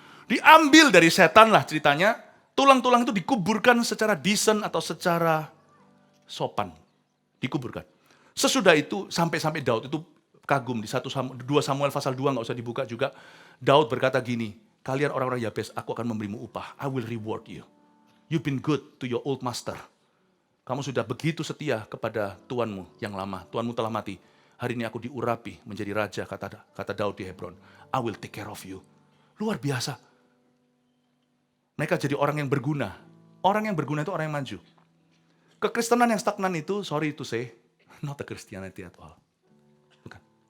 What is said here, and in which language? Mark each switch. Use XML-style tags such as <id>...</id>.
<id>Diambil dari setan lah ceritanya. Tulang-tulang itu dikuburkan secara decent atau secara sopan. Dikuburkan. Sesudah itu sampai Daud itu kagum di 2 Samuel pasal 2 nggak usah dibuka juga. Daud berkata gini, kalian orang-orang Yabes, aku akan memberimu upah.</id> <en>I will reward you. You've been good to your old master.</en> <id>Kamu sudah begitu setia kepada Tuanmu yang lama. Tuanmu telah mati. Hari ini aku diurapi menjadi raja, kata Daud di Hebron.</id> <en>I will take care of you.</en> <id>Luar biasa. Mereka jadi orang yang berguna. Orang yang berguna itu orang yang maju. Kekristenan yang stagnan itu,</id> <en>sorry to say, not the Christianity at all.</en> <id>Bukan.</id>